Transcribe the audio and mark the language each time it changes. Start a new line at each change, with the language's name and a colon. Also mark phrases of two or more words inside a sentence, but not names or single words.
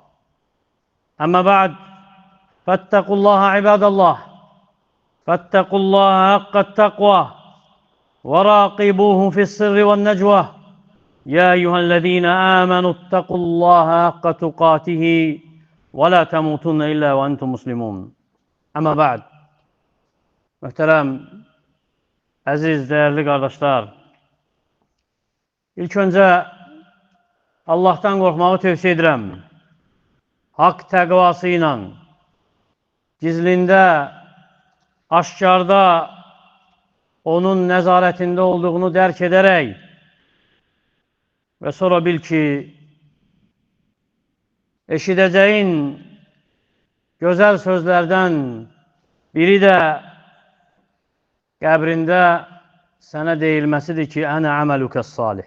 Arabic: أما بعد، فاتقوا الله عباد الله، فاتقوا الله حق التقوى وراقبوه في السر والنجوى. يا أيها الذين آمنوا اتقوا الله حق تقاته ولا تموتن إلا وأنتم مسلمون. أما بعد.
Azerbaijani: Möhtərəm, əziz, dəyərli qardaşlar, ilk öncə Allahdan qorxmağı tövsiyə edirəm. Haqq təqvası ilə, gizlində, aşkarda onun nəzarətində olduğunu dərk edərək və sonra bil ki, eşidəcəyin gözəl sözlərdən biri də qəbrində sənə deyilməsidir ki,
Arabic: أنا عملك الصالح.